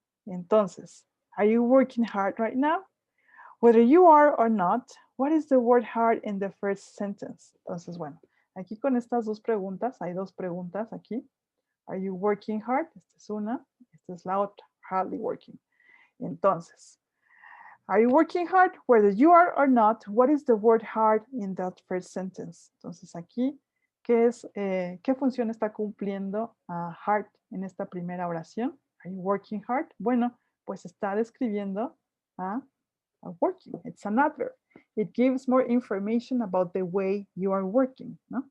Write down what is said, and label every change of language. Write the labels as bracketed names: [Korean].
[English] Entonces, are you working hard right now? Whether you are or not, what is the word hard in the first sentence? [Spanish] Entonces, bueno, aquí con estas dos preguntas, hay dos preguntas aquí. [English] Are you working hard? [Spanish] Esta es una, esta es la otra, [English] hardly working. Entonces, are you working hard? Whether you are or not, what is the word hard in that first sentence? [Spanish] Entonces, aquí, ¿qué función está cumpliendo hard en esta primera oración? [English] Are you working hard? [Spanish] Bueno, pues está describiendo a working. [English] It's an adverb. It gives more information about the way you are working, ¿no?